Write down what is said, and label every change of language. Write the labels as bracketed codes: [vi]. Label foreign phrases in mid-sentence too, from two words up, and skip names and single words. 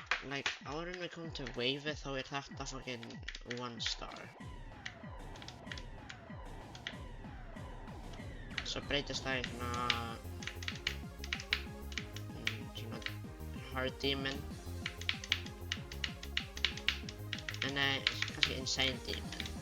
[is] like, áður en við komum til waveið þá þetta [en] fucking 1 star. [is] Svo breytist það í svona [en] hard demon. [is] Nei, kannski [en] insane demon.